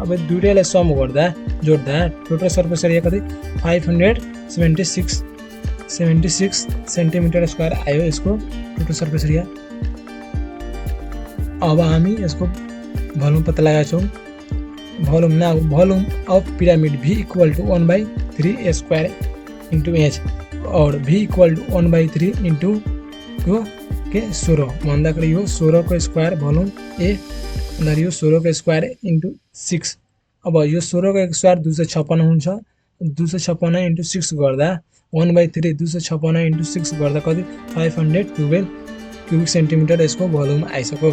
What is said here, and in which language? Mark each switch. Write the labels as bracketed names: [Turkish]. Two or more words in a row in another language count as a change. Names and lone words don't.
[Nepali] अब दुईटैलाई सम गर्दा जोड्दा [English] total surface area [Nepali] कति 576 [English] centimeter square [Nepali] आयो यसको [English] total surface area. [Nepali] अब हामी यसको भोल्युम पत्ता लगाएको छौँ। [English] volume of pyramid V equal to 1/3 a square into h and V equal to 1/3 into [Nepali] यो के 16 भन्दाखेरि यो 16 को स्क्वायर भोल्युम ए भन्दाखेरि यो 16 को [English] square into [Nepali] 6। अब यो 16 को स्क्वायर 256 हुन्छ 256 इन्टु 6 गर्दा 1/3 256 इन्टु 6 गर्दा कति 512 [English] cubic centimeter [Nepali] यसको भोल्युम आइसक्यो।